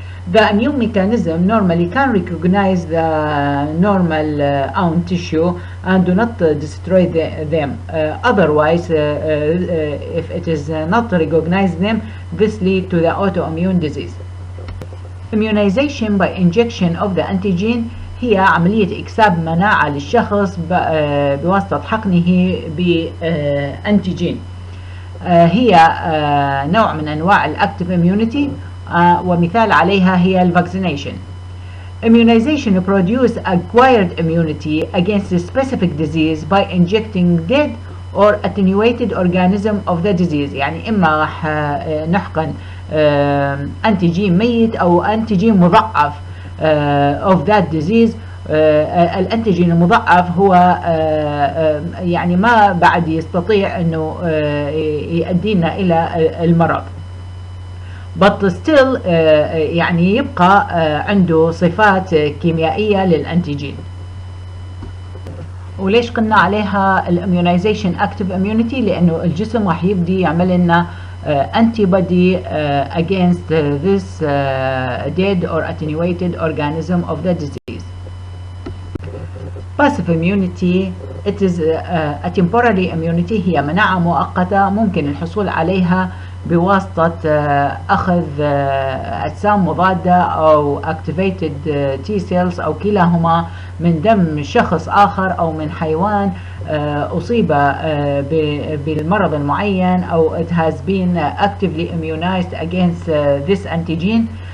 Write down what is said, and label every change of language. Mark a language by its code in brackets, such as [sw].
[en] The immune mechanism normally can recognize the normal own tissue and do not destroy them. Otherwise, if it is not recognize them, this lead to the autoimmune disease. Immunization by injection of the antigen [ar] هي عملية إكساب مناعة للشخص بواسطة حقنه بأنتيجين. هي نوع من أنواع الأكتيف immunity، ومثال عليها هي الفاكسينيشن. [en] Immunization produce acquired immunity against a specific disease by injecting dead or attenuated organism of the disease. [ar] يعني إما راح نحقن أنتيجين ميت أو أنتيجين مضاعف [en] of that disease. [ar] الأنتيجين المضاعف هو يعني ما بعد يستطيع أنه يؤدينا إلى المرض، [en] but still [ar] يعني يبقى عنده صفات كيميائية للأنتيجين. وليش قلنا عليها الاميونيزيشن اكتيف immunity؟ لأنه الجسم راح يبدي يعمل لنا [en] antibody against this dead or attenuated organism of the disease. Passive immunity it is a temporary immunity، [ar] هي مناعة مؤقتة ممكن الحصول عليها بواسطة أخذ أجسام مضادة أو [en] activated T cells [ar] أو كلاهما من دم شخص آخر أو من حيوان أصيب بالمرض المعين أو [en] it has been actively immunized against this antigen.